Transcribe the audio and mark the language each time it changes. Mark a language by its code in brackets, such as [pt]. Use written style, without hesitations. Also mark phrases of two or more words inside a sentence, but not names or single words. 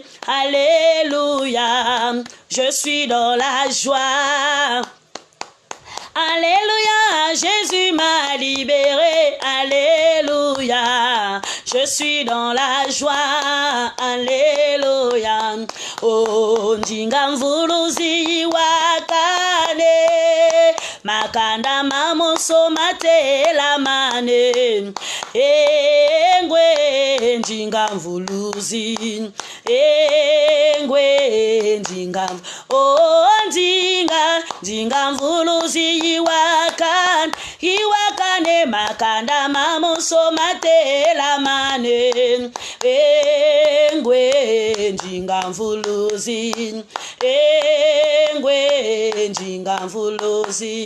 [fr] Alléluia, je suis dans la joie. Alléluia, Jésus m'a libéré. Alléluia, je suis dans la joie, alléluia. [kg] Oh, njinga mvuluzi wakane, makanda mamoso matela mane, engwe njinga mvuluzi, engwe njinga, oh njinga mvuluzi iwakane, makanda mamoso matela mane, engwe njinga mvuluzi, engwe njinga mvuluzi.